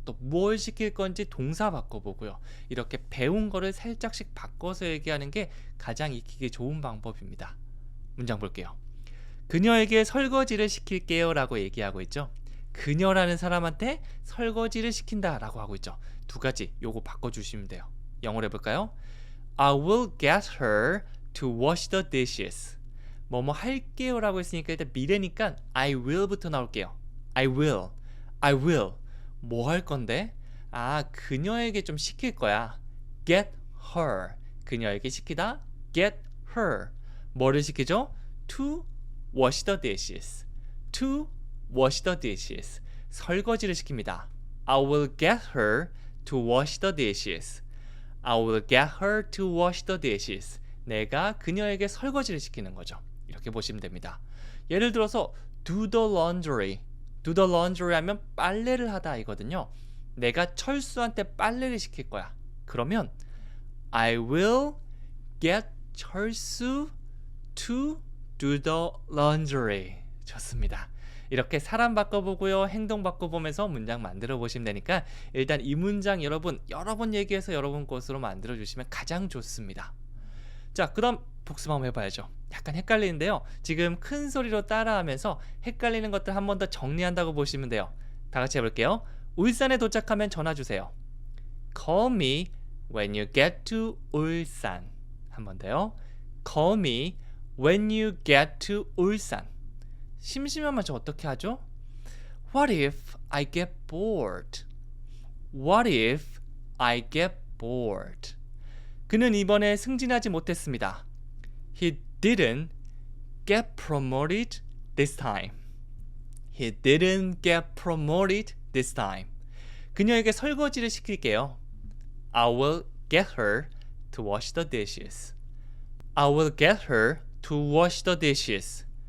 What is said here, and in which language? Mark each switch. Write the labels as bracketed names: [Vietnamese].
[Korean] 또 뭘 시킬 건지 동사 바꿔보고요. 이렇게 배운 거를 살짝씩 바꿔서 얘기하는 게 가장 익히기 좋은 방법입니다. 문장 볼게요. 그녀에게 설거지를 시킬게요 라고 얘기하고 있죠. 그녀라는 사람한테 설거지를 시킨다 라고 하고 있죠. 두 가지 요거 바꿔주시면 돼요. 영어로 해볼까요? [English] I will get her to wash the dishes. [Korean] 뭐뭐 할게요 라고 했으니까 일단 미래니까 [English] I will [Korean] 부터 나올게요. [English] I will. [Korean] 뭐 할 건데? 아, 그녀에게 좀 시킬 거야. [English] Get her. [Korean] 그녀에게 시키다. Get her. 뭐를 시키죠? [English] To wash the dishes. To wash the dishes. [Korean] 설거지를 시킵니다. [English] I will get her to wash the dishes. I will get her to wash the dishes. [Korean] 내가 그녀에게 설거지를 시키는 거죠. 이렇게 보시면 됩니다. [English] 예를 들어서 do the laundry. do the laundry [Korean] 하면 빨래를 하다 이거든요. 내가 철수한테 빨래를 시킬 거야. [English] 그러면 I will get 철수 to do the laundry. [Korean] 좋습니다. 이렇게 사람 바꿔보고요. 행동 바꿔보면서 문장 만들어 보시면 되니까 일단 이 문장 여러분 여러 번 얘기해서 여러분 것으로 만들어 주시면 가장 좋습니다. 자, 그다음 복습 한번 해봐야죠. 약간 헷갈리는데요. 지금 큰 소리로 따라하면서 헷갈리는 것들 한 번 더 정리한다고 보시면 돼요. 다 같이 해볼게요. 울산에 도착하면 전화 주세요. [English] Call me when you get to 울산. [Korean] 한 번 더요. [English] Call me when you get to 울산. [Korean] 심심하면 저 어떻게 하죠? [English] What if I get bored? What if I get bored? [Korean] 그는 이번에 승진하지 못했습니다. [English] He didn't get promoted this time. He didn't get promoted this time. [Korean] 그녀에게 설거지를 시킬게요. [English] I will get her to wash the dishes. I will get her to wash the dishes.